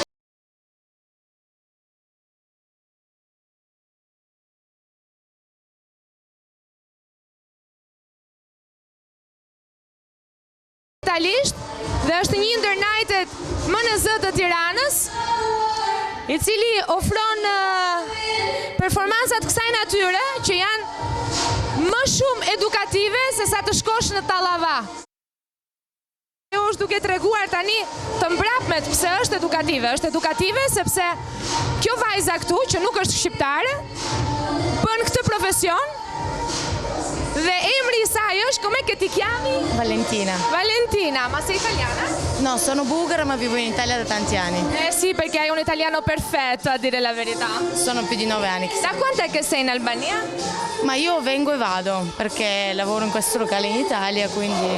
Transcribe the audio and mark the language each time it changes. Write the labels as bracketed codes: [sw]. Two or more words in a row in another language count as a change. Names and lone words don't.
[sq] Dhe është një ndër najtet më në zë të Tiranës, i cili ofron performansat kësaj natyre që janë më shumë edukative se sa të shkosh në Tallava. Kjo është duke treguar tani të mbrapmet pse është edukative. Është edukative sepse kjo vajza këtu, që nuk është shqiptare, bën këtë profesion. Dhe emri i saj është, [it] come che ti chiami? Valentina. Valentina, ma sei italiana? No, sono bulgara ma vivo in Italia da tanti anni. Sì, perché hai un italiano perfetto, a dire la verità. Sono più di 9 anni. Da quant'è che sei in Albania? Ma io vengo e vado perché lavoro in questo locale in Italia, quindi...